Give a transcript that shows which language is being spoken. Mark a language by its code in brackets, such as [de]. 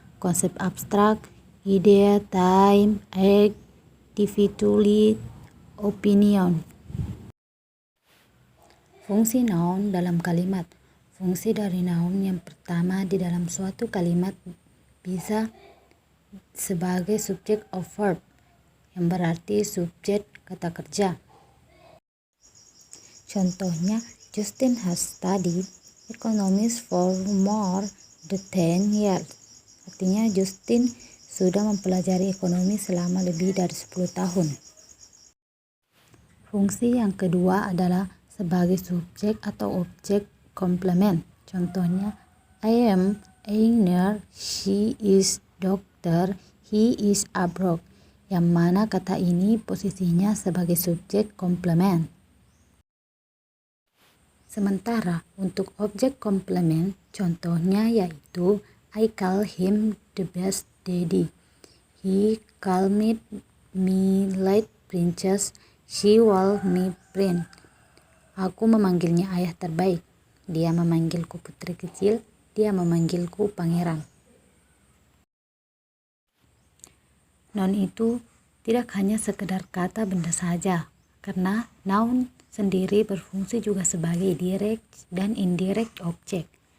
[id] Konsep abstrak, ide, [en] time, act, individually, opinion. [id] Fungsi noun dalam kalimat. Fungsi dari noun yang pertama di dalam suatu kalimat bisa sebagai [en] subject of verb, [id] yang berarti subjek kata kerja. [en] Contohnya, Justin has studied economics for more than 10 years. [id] Artinya Justin sudah mempelajari ekonomi selama lebih dari 10 tahun. Fungsi yang kedua adalah sebagai subjek atau objek komplement. [en] Contohnya, I am a nurse, she is doctor, he is a broke. [id] Yang mana kata ini posisinya sebagai subjek komplement. Sementara untuk objek komplement, contohnya yaitu [en] I call him the best daddy. He called me late princess. She called me prince. [id] Aku memanggilnya ayah terbaik. Dia memanggilku putri kecil. Dia memanggilku pangeran. Noun itu tidak hanya sekedar kata benda saja, karena noun sendiri berfungsi juga sebagai direct dan indirect object.